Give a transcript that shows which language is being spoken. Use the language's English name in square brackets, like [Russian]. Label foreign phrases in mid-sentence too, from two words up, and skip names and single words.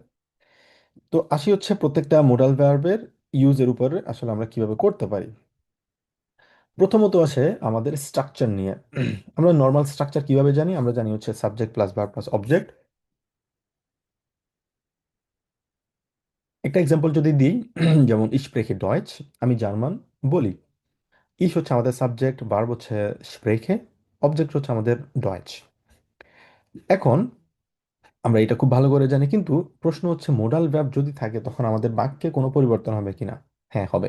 [Bangla] তো আসি হচ্ছে প্রত্যেকটা [English] modal verb's use [Bangla] উপরে আসলে আমরা কিভাবে করতে পারি। প্রথমত আছে আমাদের স্ট্রাকচার নিয়ে। আমরা [English] normal structure [Bangla] কিভাবে জানি? আমরা জানি হচ্ছে [English] subject plus verb plus object. [German] একটা এক্সাম্পল যদি দিই, যেমন ich spreche Deutsch, [Bangla] আমি জার্মান বলি। ইস হচ্ছে আমাদের সাবজেক্ট, ভার্ব হচ্ছে স্প্রেখে, অবজেক্ট হচ্ছে আমাদের ডয়েচ। এখন আমরা এটা খুব ভালো করে জানি, কিন্তু প্রশ্ন হচ্ছে [English] modal verb [Bangla] যদি থাকে তখন আমাদের বাক্যে কোনো পরিবর্তন হবে কিনা? হ্যাঁ, হবে।